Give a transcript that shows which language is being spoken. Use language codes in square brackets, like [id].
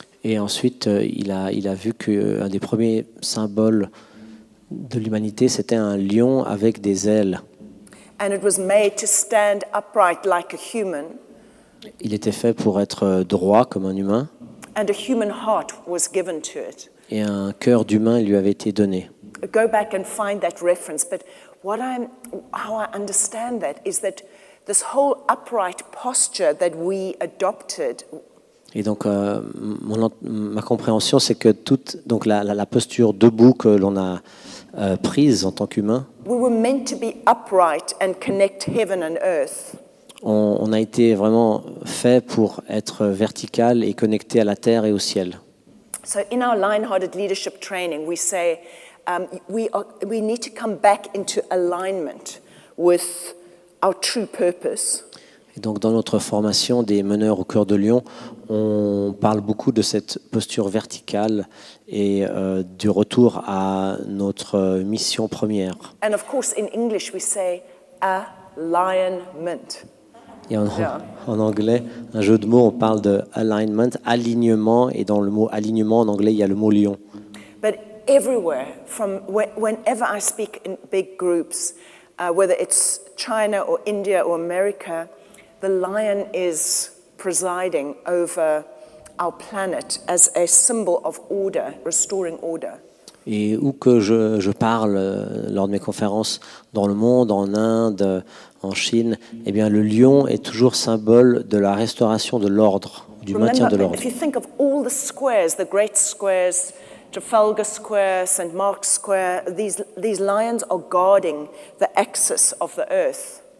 [fr] Et ensuite, il a vu qu'un des premiers symboles de l'humanité, c'était un lion avec des ailes. [en] And it was made to stand upright like a human. [fr] Il était fait pour être droit comme un humain. [en] And a human heart was given to it. [fr] Et un cœur d'humain lui avait été donné. [en] Go back and find that reference. But how I understand that is that this whole upright posture that we adopted. [fr] Et donc, ma compréhension, c'est que toute la posture debout que l'on a prise en tant qu'humain. [en] We were meant to be upright and connect heaven and earth. [fr] On a été vraiment fait pour être vertical et connecté à la terre et au ciel. [en] So in our line-hearted leadership training, we say we need to come back into alignment with our true purpose. [fr] Et donc dans notre formation des meneurs au Coeur de Lion, on parle beaucoup de cette posture verticale et du retour à notre mission première. [en] And of course in English we say alignment. [fr] Et en anglais, un jeu de mots, on parle de alignment, alignement, et dans le mot alignement en anglais, il y a le mot lion. [en] But everywhere, whenever I speak in big groups, whether it's China or India or America, the lion is presiding over our planet as a symbol of order, restoring order. [fr] Et où que je parle lors de mes conférences dans le monde, en Inde, en Chine, eh bien le lion est toujours symbole de la restauration de l'ordre, du maintien de l'ordre. [en] If you think of all the squares, the great squares, Trafalgar Square, St. Mark's Square, these lions are guarding the axis of the earth.